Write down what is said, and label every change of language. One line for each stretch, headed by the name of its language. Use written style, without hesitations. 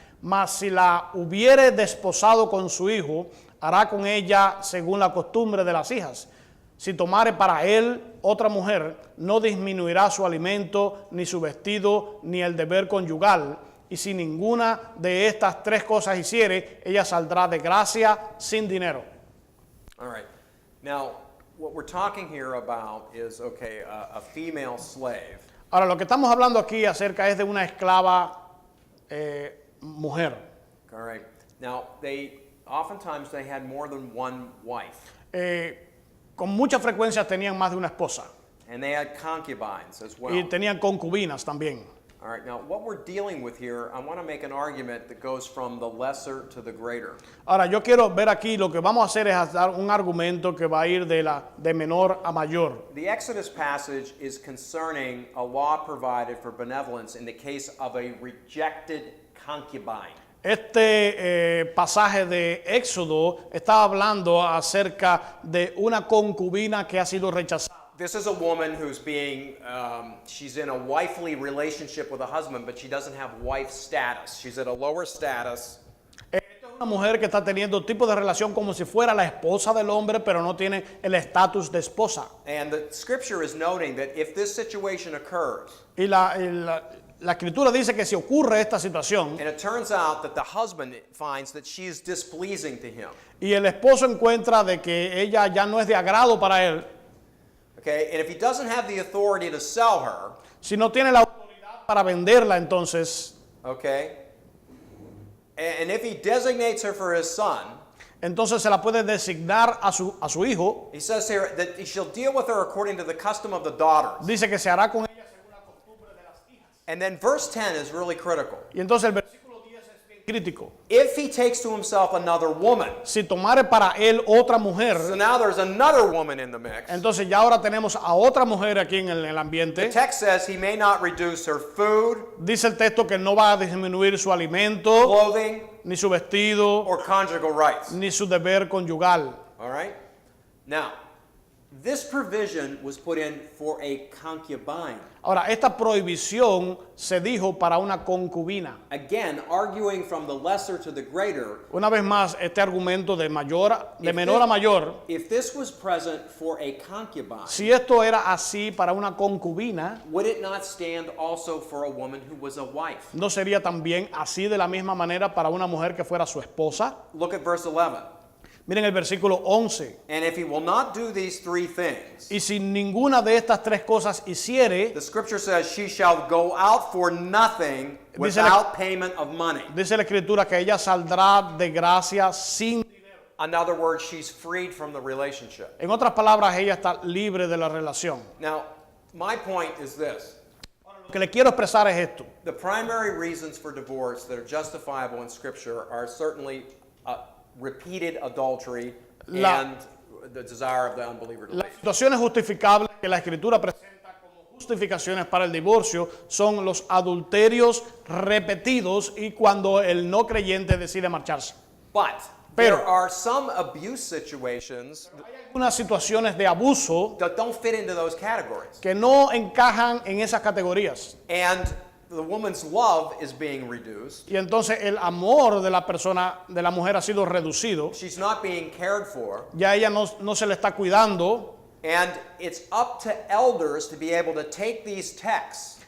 Spanish: Mas si la hubiere desposado con su hijo, hará con ella según la costumbre de las hijas. Si tomare para él otra mujer, no disminuirá su alimento, ni su vestido, ni el deber conyugal. Y si ninguna de estas tres cosas hiciere, ella saldrá de gracia sin dinero.
English: All right. Now, what we're talking here about is, okay, a female slave.
Spanish: Ahora, lo que estamos hablando aquí acerca es de una esclava mujer.
English: All right. Now, oftentimes they had more than one wife.
Spanish: Con mucha frecuencia tenían más de una esposa.
English: And they had concubines as well.
Spanish: Y tenían concubinas también.
English: All right, now what we're dealing with here, I want to make an argument that goes from the lesser to the greater.
Spanish: Ahora, yo quiero ver aquí, lo que vamos a hacer es dar un argumento que va a ir de menor a mayor.
English: The Exodus passage is concerning a law provided for benevolence in the case of a rejected concubine.
Spanish: Este pasaje de Éxodo está hablando acerca de una concubina que ha sido rechazada.
English: This is a woman who's she's in a wifely relationship with a husband, but she doesn't have wife status. She's at a lower status.
Spanish: Esta es una mujer que está teniendo tipo de relación como si fuera la esposa del hombre, pero no tiene el estatus de esposa.
English: And the scripture is noting that if this situation occurs,
Spanish: Y la escritura dice que si ocurre esta situación,
English: and it turns out that the husband finds that she is displeasing to him,
Spanish: y el esposo encuentra de que ella ya no es de agrado para él,
English: okay, and if he doesn't have the authority to sell her,
Spanish: si no tiene la autoridad para venderla, entonces,
English: okay, and if he designates her for his son,
Spanish: entonces se la puede designar a su hijo.
English: he says here that he shall deal with her according to the custom of the daughters.
Spanish: Dice que se hará con ella según la costumbre de las hijas.
English: And then verse 10 is really critical.
Spanish: Y entonces el versículo 10 es bien crítico.
English: If he takes to himself another woman,
Spanish: Si tomare para él otra mujer,
English: so now there's another woman in the mix.
Spanish: entonces ya ahora tenemos a otra mujer aquí en el
English: The
Spanish: ambiente.
English: text says he may not reduce her food,
Spanish: Dice el texto que no va a disminuir su alimento,
English: clothing,
Spanish: ni su vestido,
English: or conjugal rights.
Spanish: ni su deber conyugal.
English: All right? Now, this provision was put in for a concubine.
Spanish: Ahora, esta prohibición se dijo para una concubina.
English: Again, arguing from the lesser to the greater.
Spanish: Una vez más, este argumento de menor a mayor,
English: If this was present for a concubine,
Spanish: si esto era así para una concubina,
English: would it not stand also for a woman who was a wife?
Spanish: ¿no sería también así de la misma manera para una mujer que fuera su esposa?
English: Look at verse 11.
Spanish: Miren el versículo 11.
English: And if he will not do these three things,
Spanish: Y si ninguna de estas tres cosas hiciere,
English: the scripture says she shall go out for nothing without payment of money.
Spanish: dice la escritura que ella saldrá de gracia sin dinero.
English: In other words, she's freed from the relationship.
Spanish: En otras palabras, ella está libre de la relación.
English: Now, my point is this.
Spanish: Lo que le quiero expresar es esto.
English: The primary reasons for divorce that are justifiable in scripture are certainly repeated adultery and the desire of the unbeliever to
Spanish: Las
English: leave.
Spanish: situaciones justificables que la escritura presenta como justificaciones para el divorcio son los adulterios repetidos y cuando el no creyente decide marcharse.
English: But
Spanish: Pero-
English: there are some abuse situations
Spanish: Unas situaciones de abuso
English: that don't fit into those categories.
Spanish: que no encajan en esas categorías.
English: And the woman's love is being reduced.
Spanish: Y entonces el amor de la persona, de la mujer ha sido reducido.
English: She's not being cared for.
Spanish: Ya ella no se le está cuidando.
English: And it's up to elders to be able to take these texts